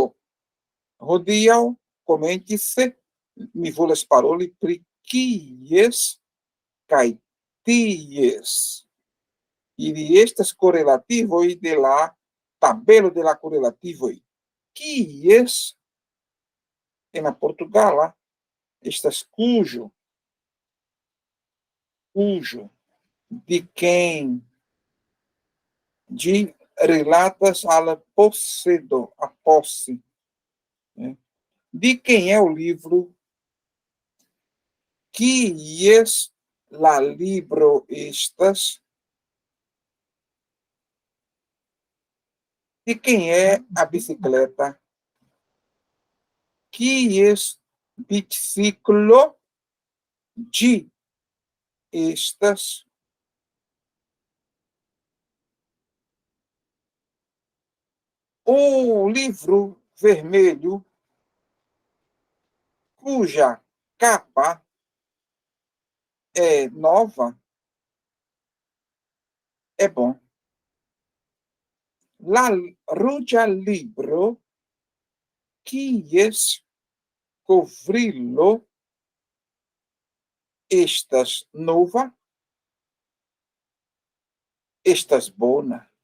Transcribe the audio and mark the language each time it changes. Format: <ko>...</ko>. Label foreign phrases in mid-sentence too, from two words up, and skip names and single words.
<eo>Hodiaŭ komencis mi volas paroli pri kies kaj ties. Ili estas korelativoj de la tabelo de la korelativoj. Kies en la portugala estas cujo,</eo> <pt>de quem,</pt> <eo>de relatas al possedo,</eo> <pt>a posse. Né? De quem é o livro?</pt> <eo>Kies la libro estas?</eo> <pt>De quem é a bicicleta?</pt> <eo>Kies biciclo de estas?</eo> <pt>O livro vermelho, cuja capa é nova, é bom.</pt> <eo>La ruĝa libro, kies kovrilo estas nova, estas bona.</eo>